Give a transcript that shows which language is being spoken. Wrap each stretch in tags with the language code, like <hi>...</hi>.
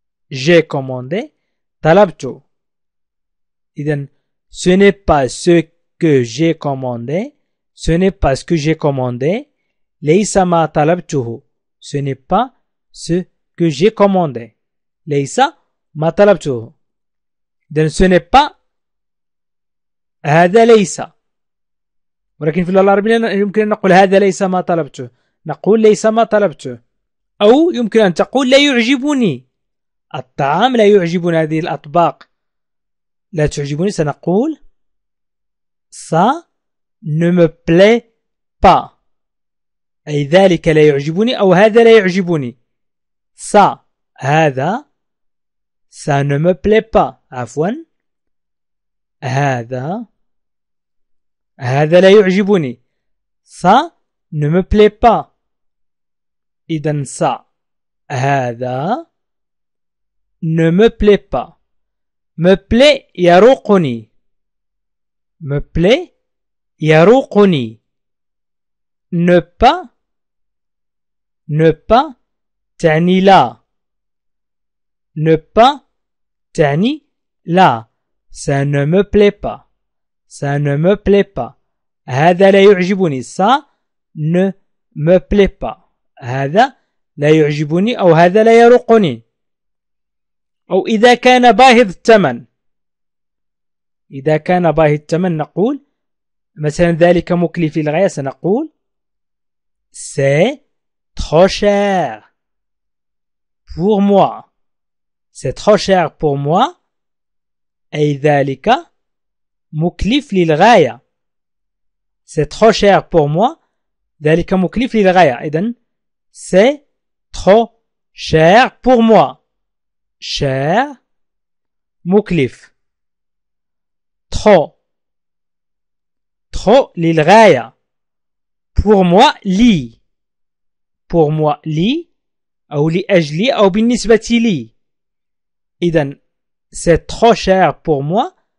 <fr>J'ai commandé</fr> <ar>طلبت. إذن</ar> <fr>ce n'est pas ce que j'ai commandé. Ce n'est pas ce que j'ai commandé.</fr> <ar>ليس ما طلبته.</ar> <fr>Ce n'est pas ce que j'ai commandé.</fr> <ar>ليس ما طلبته. إذن</ar> <fr>ce n'est pas</fr> <ar>هذا ليس. ولكن في اللغة العربية يمكن أن نقول هذا ليس ما طلبته. نقول ليس ما طلبته. أو يمكن أن تقول لا يعجبني الطعام، لا يعجبني هذه الأطباق لا تعجبني. سنقول</ar> <fr>ça ne me plaît pas.</fr> <ar>أي ذلك لا يعجبني أو هذا لا يعجبني.</ar> <fr>ça</fr> <ar>هذا</ar> <fr>ça ne me plaît pas.</fr> <ar>عفوا هذا لا يعجبني.</ar> <fr>ça ne me plaît pas.</fr> <ar>إذن</ar> <fr>ça</fr> <ar>هذا</ar> <fr>ne me plaît pas. me plaît</fr> <ar>يروقني.</ar> <fr>me plaît يروقني. ne pas</fr> <ar>تعني لا.</ar> <fr>ne pas</fr> <ar>تعني لا.</ar> <fr>ça ne me plaît pas. ça ne me plaît pas.</fr> <ar>هذا لا يعجبني.</ar> <fr>ça ne me plaît pas.</fr> <ar>هذا لا يعجبني أو هذا لا يروقني. أو إذا كان باهظ الثمن. إذا كان باهظ الثمن نقول مثلا ذلك مكلف للغاية. سنقول</ar> <fr>c'est trop cher pour moi. c'est trop cher pour moi.</fr> <ar>أي ذلك مكلف للغاية.</ar> <fr>c'est trop cher pour moi.</fr> <ar>ذلك مكلف للغاية. إذن</ar> <fr>c'est trop cher pour moi. cher</fr> <ar>مكلف.</ar> <fr>trop</fr> <ar>للغاية.</ar> <fr>pour moi</fr> <ar>لي.</ar> <fr>pour moi</fr> <ar>لي أو لأجلي أو بالنسبة لي. إذن</ar> <fr>c'est trop cher pour moi.</fr>